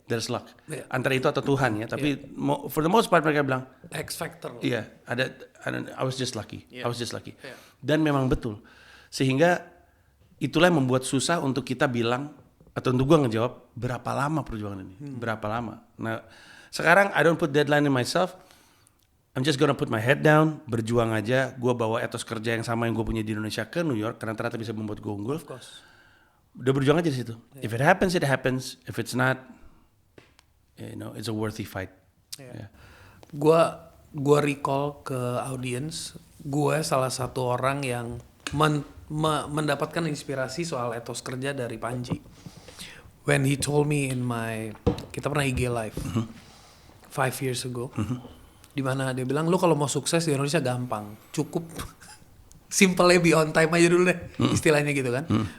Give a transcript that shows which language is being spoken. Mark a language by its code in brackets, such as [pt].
[en] There's luck. Yeah. [id] Antara itu atau Tuhan ya, tapi [en] for the most part [id] mereka bilang, [en] X factor. iya, I was just lucky. I was just lucky. Yeah. [id] Dan memang betul. Sehingga itulah yang membuat susah untuk kita bilang, atau untuk gua ngejawab berapa lama perjuangan ini? Berapa lama? Nah, sekarang [en] I don't put deadline in myself. I'm just gonna put my head down, [id] berjuang aja. Gua bawa etos kerja yang sama yang gue punya di Indonesia ke New York karena ternyata bisa membuat gue unggul. [en] Of course. [id] Udah berjuang aja di situ. [en] If it happens, it happens. If it's not, it's a worthy fight. Yeah. [id] Gua recall ke audience, gue salah satu orang yang mendapatkan inspirasi soal etos kerja dari Panji. [en] When he told me [id] kita pernah IG live 5 years ago, di mana dia bilang, lu kalau mau sukses di Indonesia gampang, cukup simpelnya [en] be on time [id] aja dulu deh, istilahnya gitu kan.